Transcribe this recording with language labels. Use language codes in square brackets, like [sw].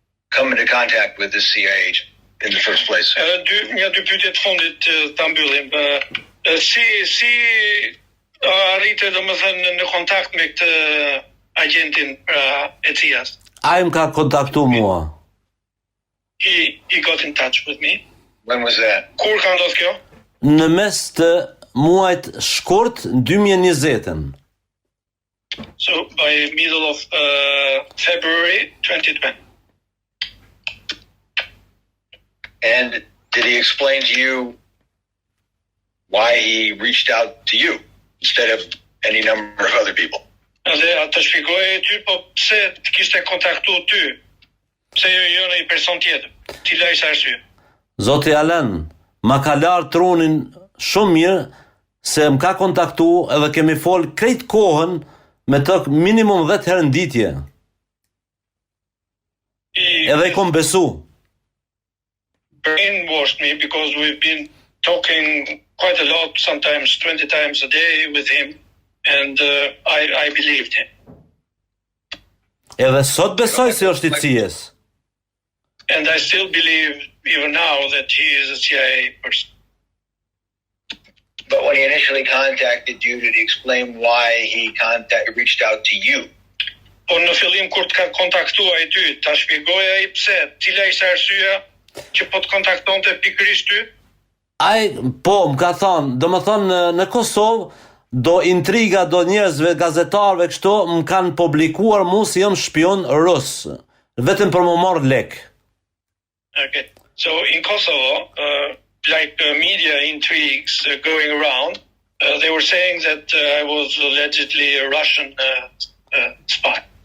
[en] come into contact with this CIA agent in the first place? [sq] Një dy pyetje të fundit ta mbyllim. Si arrite domethënë në kontakt me këtë agentin e CIA-s? Ai më ka kontaktu mua. [en] He got in touch with me. When was that? [sq] Kur ka ndodhur kjo? Në mes të muajt shkurt 2020-ën. [en] So by middle of February 2020. And did he explain to you why he reached out to you instead of any number of other people? [sq] Dhe atë shpjegoi ty, po pse të kishte kontaktuar ty? Pse jo në një person tjetër? Cila ishte arsye? Zoti Alen, ma ka larë trunin shumë mirë se më ka kontaktu edhe kemi fol krejt kohën me të minimum 10 herë në ditje. Edhe i kom besu. [en] Brainwashed me because we've been talking quite a lot, sometimes 20 times a day with him, and I believed him. [sq] Edhe sot besoj se është i CIA-s. [en] And I still believe, even now, that he is a CIA person. But when he initially contacted you, did he explain why he reached out to you? [sq] Po në fillim kur të ka kontaktuar ty, ta shpjegoi ai pse, cila ishte arsyeja që po të kontaktonte pikërisht ty? Ai, po, më ka thonë, do më thonë në Kosovë, do intriga, do njerëzve, gazetarve, kështu, më kanë publikuar mu si jam shpion rus, vetëm për më marrë lek. [en] Okay. So in Kosovo, like media intrigues going around, they were saying that I was allegedly a Russian spy.